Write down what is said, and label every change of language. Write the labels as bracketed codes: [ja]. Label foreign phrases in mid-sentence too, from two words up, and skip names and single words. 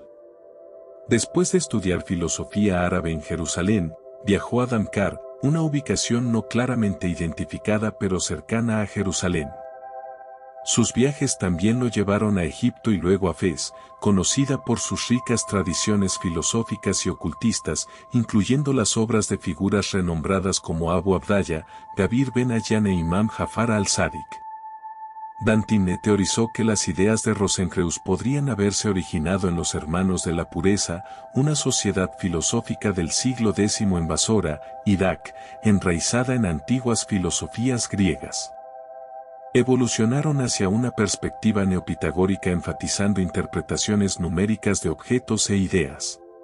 [es] Después de estudiar filosofía árabe en Jerusalén, viajó a Damcar, una ubicación no claramente identificada pero cercana a Jerusalén. Sus viajes también lo llevaron a Egipto y luego a Fez, conocida por sus ricas tradiciones filosóficas y ocultistas, incluyendo las obras de figuras renombradas como Abu Abdallah, Gabir Ben Ayyan e Imam Jafar al-Sadiq. Danton teorizó que las ideas de Rosenkreuz podrían haberse originado en los Hermanos de la Pureza, una sociedad filosófica del siglo X en Basora, Irak, enraizada en antiguas filosofías griegas. Evolucionaron hacia una perspectiva neopitagórica enfatizando interpretaciones numéricas de objetos e ideas.